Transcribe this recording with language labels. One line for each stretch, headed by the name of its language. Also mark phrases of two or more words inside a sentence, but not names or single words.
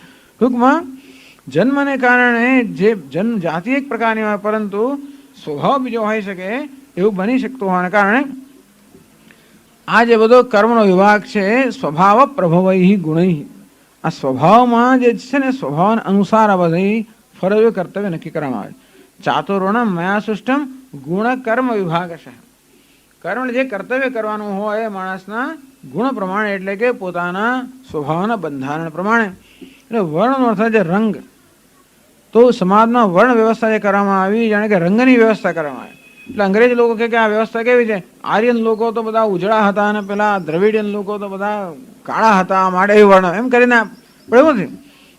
Gujarati: ટૂંકમાં જન્મને કારણે જે જન્મ જાતિ એક પ્રકારની હોય પરંતુ સ્વભાવ બીજો હોઈ શકે એવું બની શકતું હોવાને કારણે આ જે બધો કર્મનો વિભાગ છે
Sanskrit: स्वभाव प्रभवै गुणै
Gujarati: આ સ્વભાવમાં જે છે ને સ્વભાવ અનુસાર આ બધી ફરજો કર્તવ્ય નક્કી કરવામાં આવે।
Sanskrit: चातुर्वर्णम मया सृष्टम गुण कर्म विभागशः।
Gujarati: કર્મ જે કર્તવ્ય કરવાનું હોય માણસના ગુણ પ્રમાણે એટલે કે પોતાના સ્વભાવના બંધારણ પ્રમાણે। એટલે વર્ણનો અર્થ છે રંગ। તો સમાજમાં વર્ણ વ્યવસ્થા જે કરવામાં આવી જાણે કે રંગની વ્યવસ્થા કરવામાં આવી। એટલે અંગ્રેજ લોકો કે આ વ્યવસ્થા કેવી છે, આર્યન લોકો તો બધા ઉજળા હતા અને પેલા દ્રવિડિયન લોકો તો બધા કાળા હતા માટે એ વર્ણ એમ કરીને એવું નથી।